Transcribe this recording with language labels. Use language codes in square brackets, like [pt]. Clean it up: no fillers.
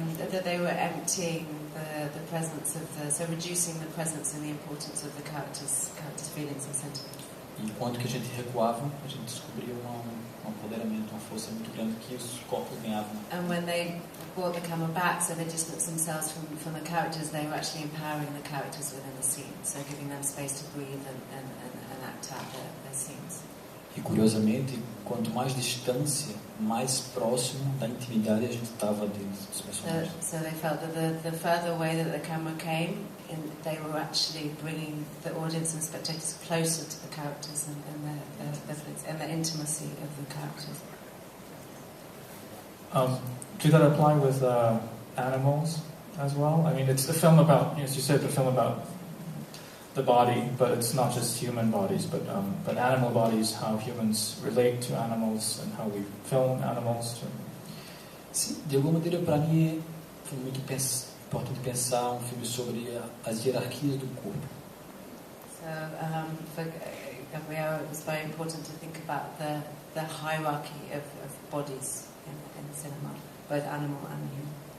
[en] that they were emptying the presence of so reducing the presence and the importance of the characters' feelings and sentiments. [pt] E quando que a gente recuava, a gente descobria um empoderamento, uma força muito grande que os corpos ganhavam. [en] And when they brought the camera back, so they distanced themselves from the characters, they were actually empowering the characters within the scene, so giving them space to breathe and act out their scenes. [pt] E curiosamente, quanto mais distância, mais próximo da intimidade a gente estava dos personagens. [en] So they felt that the further away that the camera came, they were actually bringing the audience and spectators closer to the characters and the intimacy of the characters. Did that apply with animals as well? I mean, it's a film about, as you said, the film about the body, but it's not just human bodies, but animal bodies, how humans relate to animals and how we film animals. [pt] Sim, de alguma maneira, para mim, foi muito importante pensar filme sobre as hierarquias do corpo. [en] So for Gabriel, it was very important to think about the hierarchy of bodies in cinema, both animal and human.